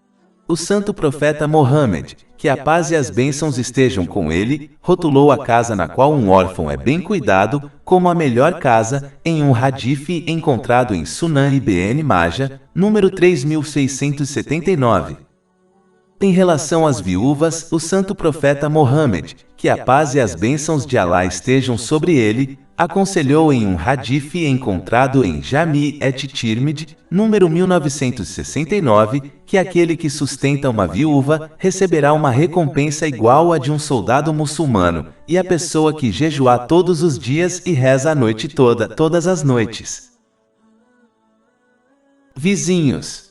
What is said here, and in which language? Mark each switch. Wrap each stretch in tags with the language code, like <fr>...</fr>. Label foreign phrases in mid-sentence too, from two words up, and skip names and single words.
<pt>O santo profeta Mohammed, que a paz e as bênçãos estejam com ele, rotulou a casa na qual um órfão é bem cuidado, como a melhor casa, em um hadith encontrado em Sunan Ibn Majah, número 3679. Em relação às viúvas, o santo profeta Mohammed, que a paz e as bênçãos de Alá estejam sobre ele, aconselhou em um hadith encontrado em Jami' et-Tirmidhi, número 1969, que aquele que sustenta uma viúva receberá uma recompensa igual à de um soldado muçulmano, e a pessoa que jejuar todos os dias e reza a noite toda, todas as noites. Vizinhos.</pt>